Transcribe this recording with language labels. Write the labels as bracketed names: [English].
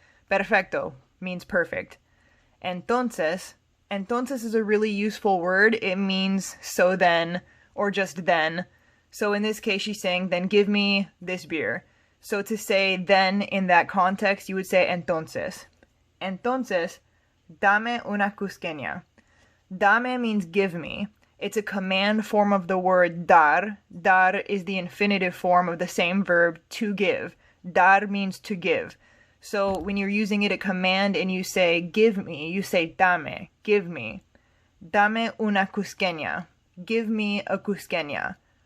[English] Perfecto means perfect. Entonces is a really useful word. It means so then, or just then. So in this case, she's saying, then give me this beer. So to say then in that context, you would say entonces. [Spanish] Entonces, dame una cusqueña. [English] Dame means give me. It's a command form of the word dar. Dar is the infinitive form of the same verb to give. Dar means to give. So when you're using it a command and you say give me, you say dame, give me. [Spanish] Dame una cusqueña. [English] Give me a cusqueña.